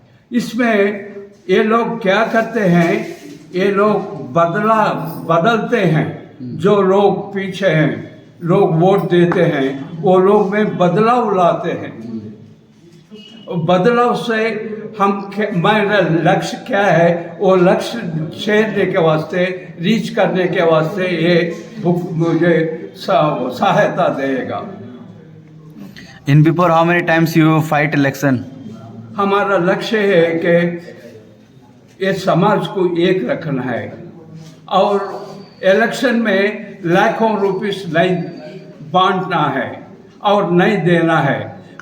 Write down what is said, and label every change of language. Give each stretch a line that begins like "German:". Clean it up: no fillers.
Hindi: इसमें ये लोग क्या करते हैं, ये लोग बदलते हैं, जो लोग पीछे हैं, लोग वोट देते हैं, वो लोग में बदलाव लाते हैं। बदलाव से मेरा लक्ष्य क्या है, वो लक्ष्य छेड़ने के वास्ते, रीच करने के वास्ते ये बुक मुझे सहायता देगा।
English: In before how many times you fight election?
Hindi: हमारा लक्ष्य है कि ये समाज को एक रखना है और इलेक्शन में लाखों रुपीस नहीं बांटना है और नहीं देना है।